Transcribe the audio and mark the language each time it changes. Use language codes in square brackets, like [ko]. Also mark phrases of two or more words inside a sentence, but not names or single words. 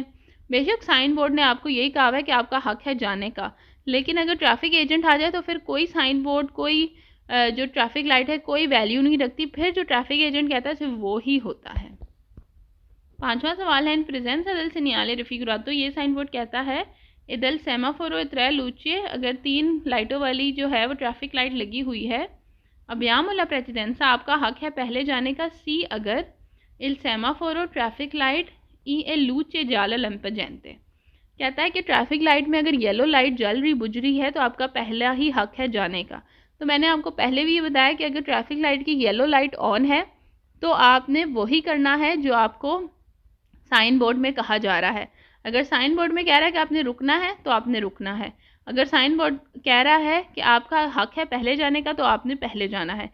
[hi] बेशक [en] sign board [hi] ने आपको यही कहा है कि आपका हक है जाने का, लेकिन अगर [en] traffic agent [hi] आ जाए तो फिर कोई साइन बोर्ड, कोई जो [en] traffic light [hi] है, कोई वैल्यू नहीं रखती, फिर जो [en] traffic agent [hi] कहता है सिर्फ वो ही होता है। पांचवा सवाल है [it] in presenza del segnale raffigurato, [hi] ये [en] sign board [hi] कहता है इधर [it] semaforo tre luci, [hi] अगर 3 लाइटों वाली जो है वो [en] traffic light [hi] लगी हुई है, [it] abbiamo la precedenza, [hi] आपका हक है पहले जाने का। [it] सी अगर il semaforo [en] traffic light [it] e e luce gialla lampeggiante, [hi] कहता है कि [en] traffic light [hi] में अगर [en] yellow light [hi] जल रही बुझ रही है तो आपका पहला ही हक है जाने का। तो मैंने आपको पहले भी ये बताया कि अगर [en] traffic light [hi] की [en] yellow light [hi] ऑन है तो आपने वही करना है जो आपको [en] sign board [hi] में कहा जा रहा है। अगर [en] sign board [hi] में कह रहा है कि आपने रुकना है तो आपने रुकना है, अगर [en] sign board [hi] कह रहा है कि आपका हक है पहले जाने का तो आपने पहले जाना है।